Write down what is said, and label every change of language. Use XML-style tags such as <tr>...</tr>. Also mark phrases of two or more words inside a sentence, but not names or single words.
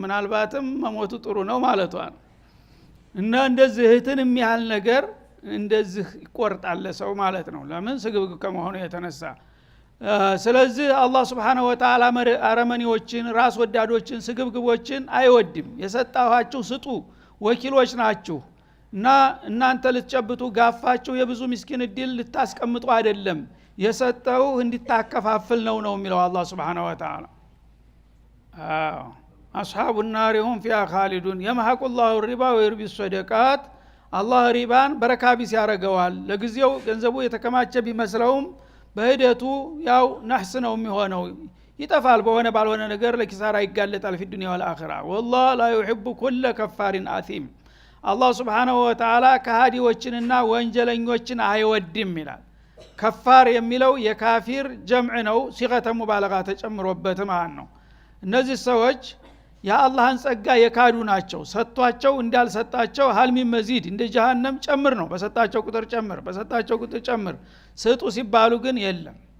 <am>ምናልባትም መሞቱ ጥሩ ነው ማለቷ ነው። እና እንደዚህ እህትን የሚያህል ነገር እንደዚህ ይቆርጣል ሰው ማለት ነው። ለምን ስግብግ ከመሆኑ የተነሳ። ስለዚህ አላህ</am> <ar>سبحانه وتعالى</ar> <am>አረመኔዎችን፣ ራስ ወዳዶችን፣ ስግብግቦችን አይወድም። የሰጣኋችሁ ስጡ፣ ወኪሎች ናችሁ እና እናንተ ልትጨብጡ ጋፋችሁ የብዙ ምስኪን እድል ልታስቀምጡ አይደለም፣ የሰጠው እንድታከፋፍል ነው የሚለው አላህ</am> <ar>سبحانه وتعالى። أصحاب النار هم فيها خالدون يمحق الله الربا ويربي الصدقات።</ar> <am>አላህ ሪባን በረካ ቢስ ያረጋዋል። ለጊዜው ገንዘቡ የተከማቸ ቢመስለውም በሂደቱ ያው ነህስ ነው የሚሆነው፣ ይጠፋል። በሆነ ባልሆነ ነገር ለኪሳራ ይጋለጣል</am> <ar>في الدنيا والآخرة والله لا يحب كل كفار آثم።</ar> <am>አላህ</am> <ar>سبحانه وتعالى</ar> <am>ከሃዲዎችንና ወንጀለኞችን አይወድም ይላል። ከፋር የሚለው የካፊር ጀምዕ ነው</am> <ar>صيغة مبالغة</ar> <am>ተጨምሮበት ማለት ነው። እነዚህ ሰዎች የአላህን ጸጋ የካዱ ናቸው። ሰጥቷቸው እንዳልሰጣቸው</am> <ar>هل من مزيد</ar> <am>እንደ ጀሃነም ጨምር ነው። በሰጣቸው ቁጥር ጨምር፣ በሰጣቸው ቁጥር ጨምር፣ ስጡ ሲባሉ ግን የለም።</am>